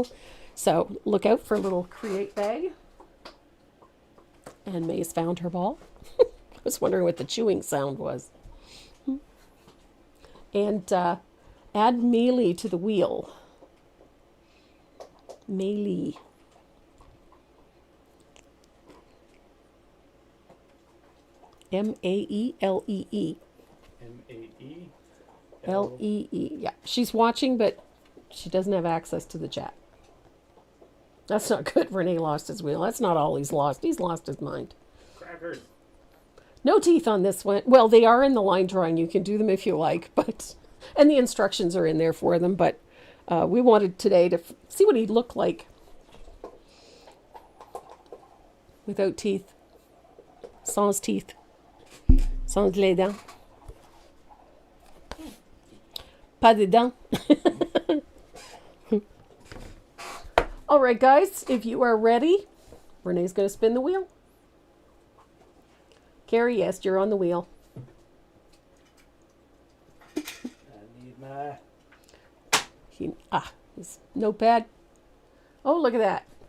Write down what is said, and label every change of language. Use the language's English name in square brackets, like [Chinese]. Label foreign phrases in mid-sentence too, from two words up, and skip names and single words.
[English] So look out for a little create bag. And May's found her ball. I was wondering what the chewing sound was. And add melee to the wheel. Melee. M-A-E-L-E-E. M-A-E? L-E-E. Yeah, she's watching, but she doesn't have access to the chat. That's not good. Renee lost his wheel. That's not all he's lost. He's lost his mind. Crackers. No teeth on this one. Well, they are in the line drawing. You can do them if you like, but and the instructions are in there for them. But we wanted today to see what he'd look like without teeth. Sans teeth. [French] Sans les dents. Pas de dents. [English] All right, guys, if you are ready, Renee's going to spin the wheel. Carrie, yes, you're on the wheel. I need my... His notepad. Oh, look at that.